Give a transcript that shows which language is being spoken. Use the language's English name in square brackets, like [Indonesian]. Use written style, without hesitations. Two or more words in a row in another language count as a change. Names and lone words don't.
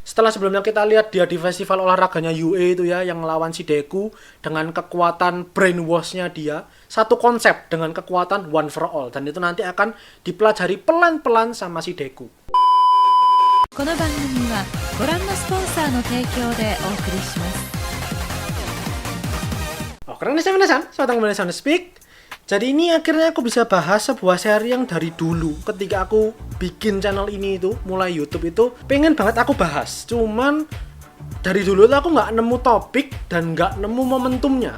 [Indonesian] Setelah sebelumnya kita lihat dia di festival olahraganya UA itu ya, yang lawan si Deku dengan kekuatan brainwash-nya dia, satu konsep dengan kekuatan [English] one for all, [Indonesian] dan itu nanti akan dipelajari pelan-pelan sama si Deku. [Japanese] この番組はご覧のスポンサーの提供でお送りします。 [Indonesian] Oh, keren nih minasan, selamat kembali di Speak. Jadi ini akhirnya aku bisa bahas sebuah seri yang dari dulu ketika aku bikin channel ini itu, mulai YouTube itu, pengen banget aku bahas. Cuman dari dulu aku nggak nemu topik dan nggak nemu momentumnya.